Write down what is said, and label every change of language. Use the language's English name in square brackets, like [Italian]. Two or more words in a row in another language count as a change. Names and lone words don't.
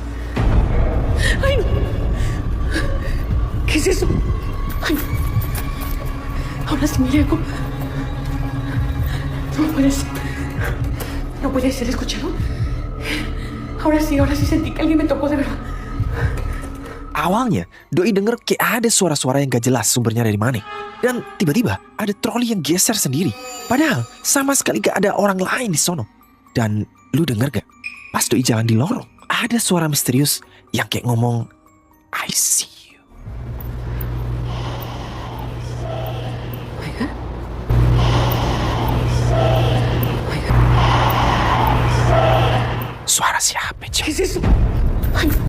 [Spanish] ¡Ay, no! ¿Qué es eso? ¡Ay! Ahora sí me llegó. No puede ser. No puede ser, ¿escucharon? Ahora sí sentí que alguien me tocó de verdad. [Indonesian] Awalnya, Doi denger kayak ada suara-suara yang gak jelas sumbernya dari mana. Dan tiba-tiba ada troli yang geser sendiri. Padahal sama sekali gak ada orang lain di sono. Dan lu denger gak? Pas Doi jalan di lorong, ada suara misterius yang kayak ngomong, [English] I see you. [Spanish] Oiga. [Indonesian] Suara siapa, [Spanish] ¿Qué [Indonesian] cuy? [Spanish] es eso? Ay,